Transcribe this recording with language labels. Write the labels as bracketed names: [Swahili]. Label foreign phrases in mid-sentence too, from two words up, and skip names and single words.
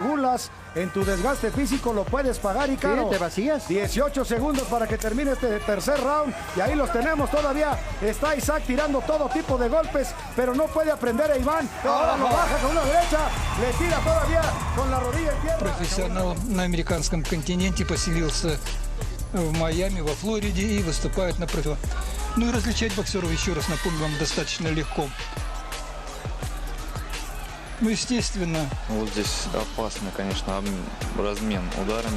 [Spanish] Gulas, en tu desgaste físico lo puedes pagar y caro. ¿Sí? ¿Te vacías? 18 segundos para que termine este tercer round y ahí los tenemos todavía. Está Isaac tirando todo tipo de golpes, pero no puede aprender a Iván. Ahora lo baja con una derecha, le tira todavía con la rodilla en tierra. [Russian] Профессионал на американском континенте, поселился в Майами, во Флориде и выступает на профи. Ну и различать боксеров, еще раз напомню вам, достаточно легко. Ну, естественно. Вот здесь опасно, конечно, размен ударами.